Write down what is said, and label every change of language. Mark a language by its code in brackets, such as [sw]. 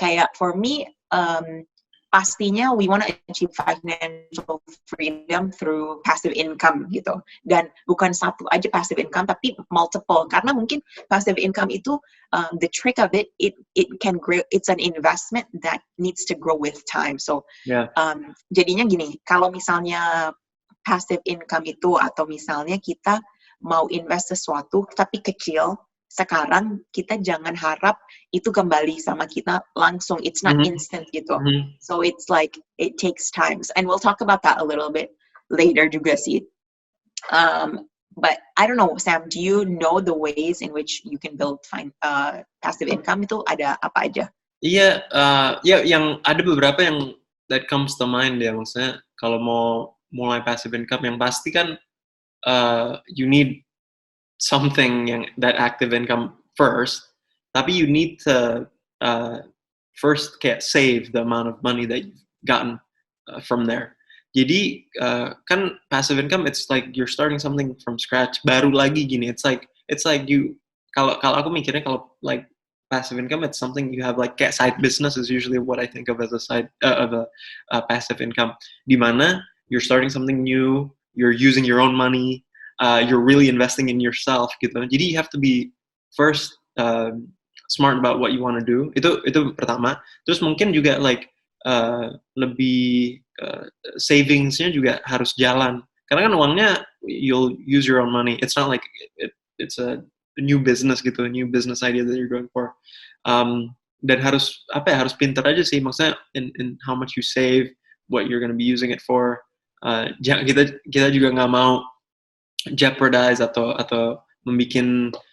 [id] Kayak [en] for me, [id] pastinya [en] we want to achieve financial freedom through passive income [id] gitu. Dan bukan satu aja passive income, tapi multiple. Karena mungkin passive income itu, [en] the trick of it can grow. It's an investment that needs to grow with time. [id] So, jadinya gini, kalau misalnya passive income itu atau misalnya kita mau invest sesuatu tapi kecil, sekarang kita jangan harap itu kembali sama kita langsung. [en] It's not instant [id] gitu. [en] So it's like it takes time. And we'll talk about that a little bit later [id] juga sih. [en] But I don't know, Sam, do you know the ways in which you can build passive income [id] itu ada apa aja? Iya, yang ada beberapa yang [en] that comes to mind [id] ya. Maksudnya kalau mau mulai [en] passive income [id] yang pasti kan [en] you need something yang that active income first, [id] tapi [en] you need to first [id] kayak [en] save the amount of money that you've gotten from there. [id] Jadi kan [en] passive income it's like you're starting something from scratch, [id] baru lagi gini. [en] It's like you [id] kalau aku mikirnya kalau [en] like passive income it's something you have like [id] kayak [en] side business is usually what I think of as a side of a passive income. [id] Di mana [en] you're starting something new, you're using your own money. You're really investing in yourself [id] gitu. Jadi [en] you have to be first smart about what you want to do. [id] Itu pertama. Terus mungkin juga like lebih savingsnya juga harus jalan. Karena kan uangnya [en] you'll use your own money. It's not like it's a new business [id] gitu, [en] a new business idea that you're going for. [id] Dan harus pintar aja sih. Maksudnya [en] in how much you save, what you're going to be using it for. [id] Kita juga nggak mau jeopardize atau membikin